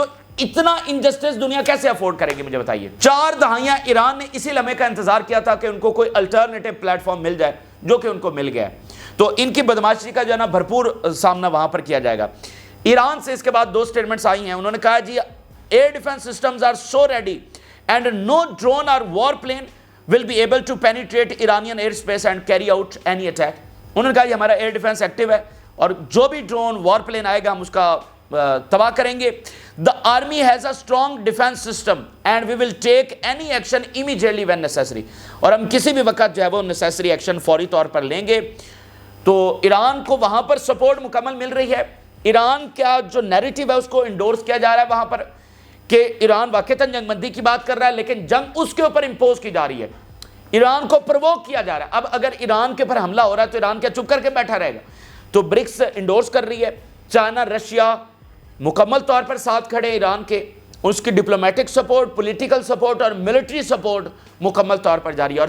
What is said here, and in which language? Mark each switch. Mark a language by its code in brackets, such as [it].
[ur] تو اتنا انجسٹس دنیا کیسے افورڈ کرے گی مجھے بتائیے. 4 دہائیاں ایران نے اسی لمحے کا انتظار کیا تھا کہ ان کو کوئی الٹرنیٹو پلیٹ فارم مل جائے, جو کہ ان کو مل گیا ہے. تو ان کی بدماشی کا جو ہے نا بھرپور سامنا وہاں پر کیا جائے گا. ایران سے اس کے بعد 2 سٹیٹمنٹس آئی ہیں. انہوں نے کہا جی [en] Air defence systems are so ready and no drone or warplane will be able to penetrate Iranian airspace and carry out any attack. [ur] انہوں نے کہا یہ ہمارا ایئر ڈیفنس ایکٹیو ہے اور جو بھی ڈرون وار پلین آئے گا ہم اس کا تباہ کریں گے. [en] The army has a strong defense system and we will take any action immediately when necessary. [ur] اور ہم کسی بھی وقت جو ہے وہ [en] necessary action [ur] فوری طور پر لیں گے. تو ایران کو وہاں پر سپورٹ مکمل مل رہی ہے. ایران کا جو نیریٹیو ہے اس کو انڈورس کیا جا رہا ہے وہاں پر کہ ایران واقعتاً جنگ بندی کی بات کر رہا ہے, لیکن جنگ اس کے اوپر امپوز کی جا رہی ہے, ایران کو پرووک کیا جا رہا ہے. اب اگر ایران کے اوپر حملہ ہو رہا ہے تو ایران کیا چپ کر کے بیٹھا رہے گا؟ تو برکس انڈورس کر رہی ہے, چائنا رشیا مکمل طور پر ساتھ کھڑے ایران کے, اس کی ڈپلومیٹک سپورٹ, پولیٹیکل سپورٹ اور ملٹری سپورٹ مکمل طور پر جاری ہے.